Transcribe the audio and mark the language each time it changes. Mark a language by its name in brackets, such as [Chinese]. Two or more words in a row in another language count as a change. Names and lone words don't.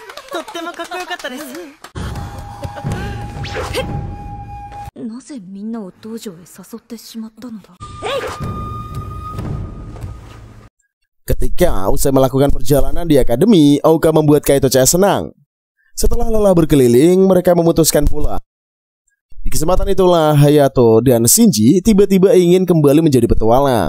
[Japanese] とってもかっこよかったです。なぜみんなを道場へ誘ってしまったのだ。 [Indonesian] Ketika usai melakukan perjalanan di akademi, Ouka membuat Kaito CS senang. Setelah lelah berkeliling, mereka memutuskan pulang. Di kesempatan itulah Hayato dan Shinji tiba-tiba ingin kembali menjadi petualang.